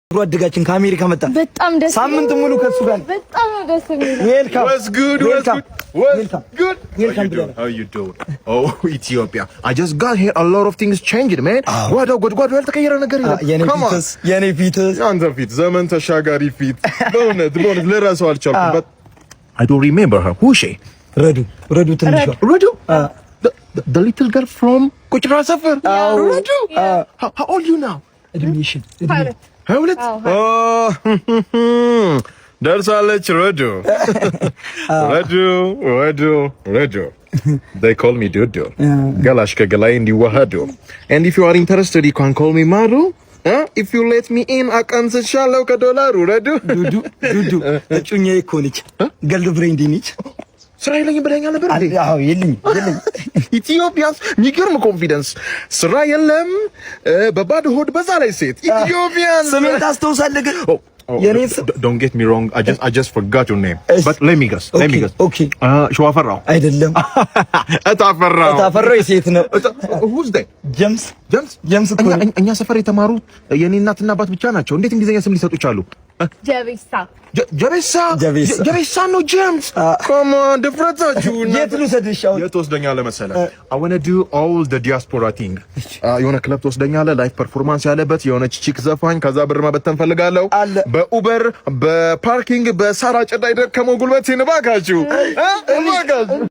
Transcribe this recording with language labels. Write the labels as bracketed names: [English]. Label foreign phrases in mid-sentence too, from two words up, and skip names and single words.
[Amharic] ጓደኛችን ከአሜሪካ መጣ። በጣም ደስ ሳምንት ሙሉ ከሱ ጋር በጣም ደስ የሚል [English] ዌልካም What's good? How you doing? Oh, Ethiopia. I just got here. A lot of things changed, man. [Amharic] ጓዳ ያልተቀየረ ነገር የለም። የኔ ፊትስ አንተ ፊት ዘመን ተሻጋሪ ፊት በእውነት ለራስህ አልቻልኩም። [English] But I don't remember her. Who is she? [Amharic] ረዱ ትንሿ [English] Radu? The little girl from ቁጭራ ሰፈር. Radu? How old you now? [Amharic] እድሜሽን ሁለት ደርሳለች። [English] ረዱ they call me Dudu. [Amharic] ገላሽ ከገላይ እንዲዋሃዱ. [English] And if you are interested you can call me Maru. If you let me in [Amharic] አቀንስሻለሁ ከዶላሩ። [English] ረዱ [Amharic] እጩኛዬ እኮ ነች። [English] girl friend [Amharic] ነች። ስራ የለኝም ብለኸኛል ነበር እንዴ? አዎ የለኝም። ኢትዮጵያስ የሚገርም ኮንፊደንስ። ስራ የለም በባዶ ሆድ በዛ ላይ ሴት ኢትዮጵያን ስሜን ታስታውሳለህ ግን? [English] Don't get me wrong. I just forgot your name. But let me guess. Okay. [Amharic] ሸዋፈራው አይደለም። እታፈራው የሴት ነው። [English] Who's that? [Amharic] ጀምስ እኮ እኛ ሰፈር የተማሩ የኔ እናትና አባት ብቻ ናቸው። እንዴት እንግሊዘኛ ስም ሊሰጡ ቻሉ? ጀቤሳ ነው ጀምስ። [English] Come on, [Amharic] ድፍረታችሁ። የት ልውሰድሽ? የት ወስደኛለህ መሰለህ? [English] I want to do all the diaspora thing. [Amharic] የሆነ ክለብ ትወስደኛለህ፣ [English] live performance [Amharic] ያለበት የሆነች ቺክ ዘፋኝ፣ ከዛ ብር መበተን ፈልጋለሁ። በኡበር በፓርኪንግ በሳራ ጭዳ ይደከመው ጉልበቴን እባካችሁ።